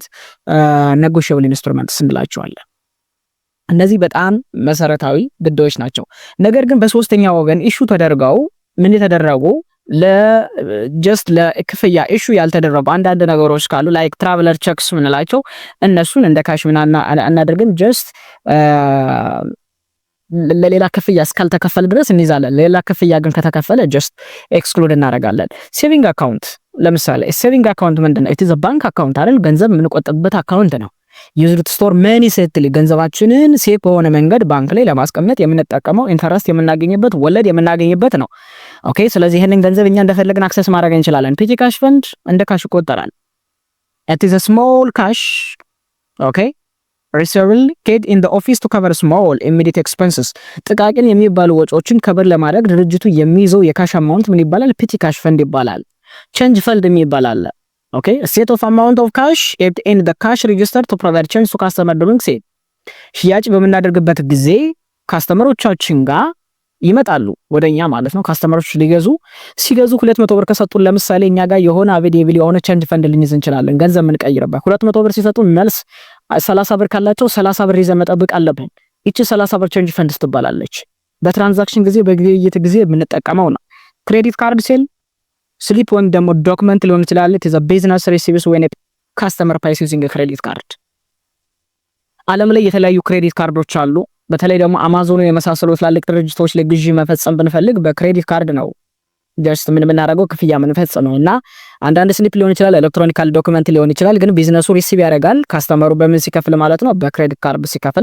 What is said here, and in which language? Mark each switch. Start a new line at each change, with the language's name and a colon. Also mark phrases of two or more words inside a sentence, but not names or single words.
English: negotiable instruments
Amharic: እንላቸዋለን። እነዚህ በጣም መሰረታዊ ጉዳዮች ናቸው። ነገር ግን በሶስተኛ ወገን ኢሹ ተደርገው ምን የተደረጉ ለጀስት ለክፍያ ኢሹ ያልተደረጉ አንዳንድ ነገሮች ካሉ
English: like traveler checks
Amharic: ምንላቸው እነሱን እንደ ካሽ ምናና አናደርግም። ጀስት ለሌላ ክፍያ እስካልተከፈለ ድረስ እንይዛለን። ሌላ ክፍያ ግን ከተከፈለ
English: just exclude
Amharic: እናደርጋለን።
English: saving account
Amharic: ለምሳሌ
English: saving account
Amharic: ምንድነው?
English: it is a bank account
Amharic: አይደል? ገንዘብ የምንቆጥብበት አካውንት ነው።
English: used to store money safely
Amharic: ገንዘባችንን ሴፍ በሆነ መንገድ ባንክ ላይ ለማስቀመጥ የምንጠቀመው ኢንተረስት የምናገኝበት ወለድ የምናገኝበት ነው። ኦኬ ስለዚህ ይሄንን ገንዘብ እኛ እንደፈለግን አክሰስ ማድረግ እንችላለን።
English: petty cash fund
Amharic: እንደ ካሽ ይቆጠራል።
English: it is a small cash okay reserved kept in the office to cover small immediate expenses
Amharic: ጥቃቅን የሚባሉ ወጪዎችን ከበር ለማድረግ ድርጅቱ የሚይዘው የካሽ አማውንት ምን ይባላል?
English: petty cash fund
Amharic: ይባላል።
English: change fund
Amharic: የሚባል
English: okay a set of amount of cash kept in the cash register to provide change to customer during sale
Amharic: ሽያጭ በመናደርግበት ጊዜ ካስተመሮቻችን ጋር ይመጣሉ ወደኛ ማለት ነው። ካስተመሮች ሲገዙ 200 ብር ከሰጡን ለምሳሌ እኛ ጋር የሆነ አቬሌብል የሆነ
English: change fund
Amharic: ልንይዝ እንችላለን። ገንዘብ የምንቀይርበት 200 ብር ሲሰጡን መልስ 30 ብር ካላቸው 30 ብር ይዘን መጠበቅ አለብን። እቺ 30 ብር
English: change fund
Amharic: ትባላለች። በትራንዛክሽን ጊዜ በግብይት ጊዜ የምንጠቀመው ነው።
English: credit card sale slip
Amharic: ወይም ደግሞ ዶክመንት ሊሆን ይችላል።
English: it is a business receives when a customer pays using a credit card
Amharic: ዓለም ላይ የተለያዩ
English: credit cards
Amharic: አሉ። በተለይ ደግሞ አማዞን የመሳሰሉ ትላልቅ ድርጅቶች ላይ ግዢ መፈጸም ብንፈልግ በክሬዲት ካርድ ነው ጀስት ምን የምናደርገው ክፍያ የምንፈጽመውና አንዳንድ ስሊፕ ሊሆን ይችላል፣
English: electronical document
Amharic: ሊሆን ይችላል። ግን ቢዝነሱ ሪሲቭ ያደርጋል ካስተመሩ በምን ሲከፍል ማለት ነው፣ በክሬዲት ካርድ ሲከፍል።